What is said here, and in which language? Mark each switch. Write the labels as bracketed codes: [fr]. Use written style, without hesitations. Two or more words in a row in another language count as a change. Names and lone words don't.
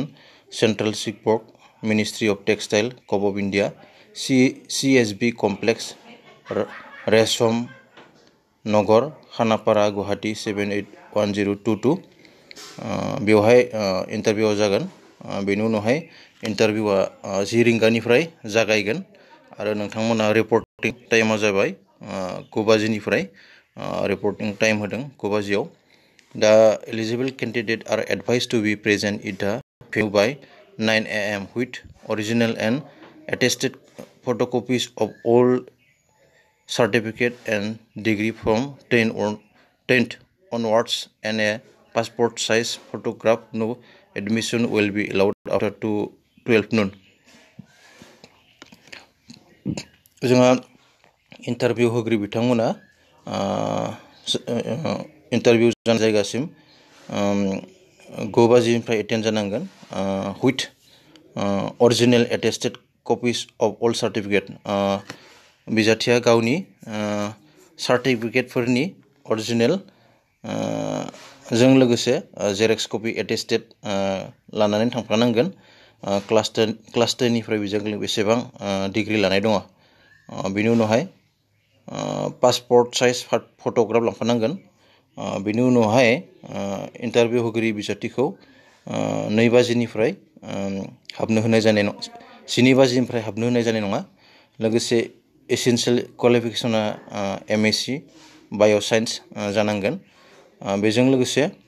[brx] सेंट्रल सिल्क बोर्ड मिनिस्ट्रि अफ टेक्सटाइल गभ अफ इन्डिया CSB कमप्लेक्स रेशम नगर खानापारा गुवाहाटी 781022 बेवहाय इन्टारभिउआ जागोन बेनि उनावहाय इन्टारभिउआ 10 रिंगानिफ्राय जागायगोन आरो नोंथांमोना [en] reporting time [brx] जाबाय [en] 9 [brx] बाजिनिफ्राय रिपर्टिं टाइम होदों 9 बाजियाव [en] The eligible candidates are advised to be present at the venue by 9 AM with original and attested photocopies of all certificate and degree from 10th onwards and a passport size photograph. No admission will be allowed after 12 noon. [brx] जोंहा इन्टारभिउ होग्रि बिथांमोना इन्टारभिउ जानाय जायगासिम 9 बाजिनिफ्राय एटेन्ड जानांगोन [en] with original attested copies of all [brx] certificate बिजाथिया गावनि सार्टिफिकेटफोरनि अरिजिनेल जों लोगोसे [en] xerox copy attested [brx] लानानै थांफानांगोन क्लास 10 निफ्राय बिजों बेसेबां डिग्री लानाय दङ बेनि उनावहाय [en] passport size photograph [brx] लांफानांगोन बेनि उनावहाय इन्टारभिउ होगिरि बिजाथिखौ 2 बाजिनिफ्राय हाबनो होनाय जानाय नङा 7 बाजिनिफ्राय हाबनो होनाय जानाय नङा लोगोसे [en] essential qualification MSc [brx] बाय'साइन्स जानांगोन बेजों लोगोसे